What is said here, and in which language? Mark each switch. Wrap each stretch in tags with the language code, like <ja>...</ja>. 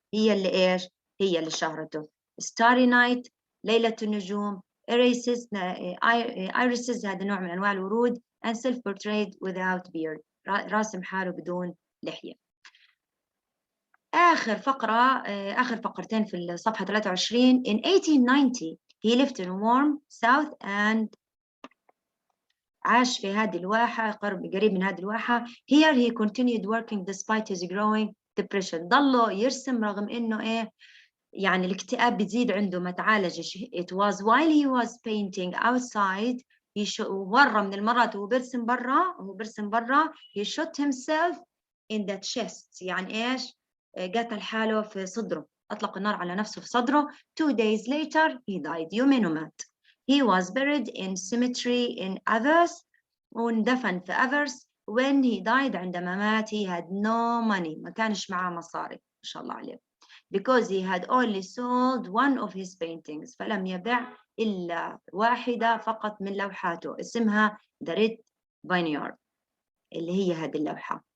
<ar>هي اللي إيش؟ هي اللي شهرته. Starry Night ليلة النجوم Irises هذا نوع من أنواع الورود and Self Portrait Without Beard راسم حاله بدون لحية. آخر فقرتين في الصفحة 23.</ar> <en>In 1890 he lived in warm south and</en> <ar>عاش في هذه الواحة</ar> <en>قريب من هذه الواحة. Here he continued working despite his growing depression.</en> <ar>ضله يرسم رغم إنه يعني الاكتئاب بيزيد عنده ما تعالجش.</ar> <en>It was while he was painting outside</en> <ar>مرة من المرات وهو بيرسم برا</ar> <en>he shot himself in the chest</en> <ar>يعني إيش قتل حاله في صدره أطلق النار على نفسه في صدره.</ar> <en>2 days later he died.</en> <ar>يومين ومات.</ar> <en>He was buried in cemetery in Avers</en> <ar>واندفن في Avers.</ar> <en>When he died</en> <ar>عندما مات</ar> <en>he had no money</en> <ar>ما كانش معاه مصاري ما شاء الله عليه</ar> <en>because he had only sold one of his paintings</en> <ar>فلم يبيع إلا واحدة فقط من لوحاته اسمها The Red Vineyard اللي هي هذه اللوحة.</ar>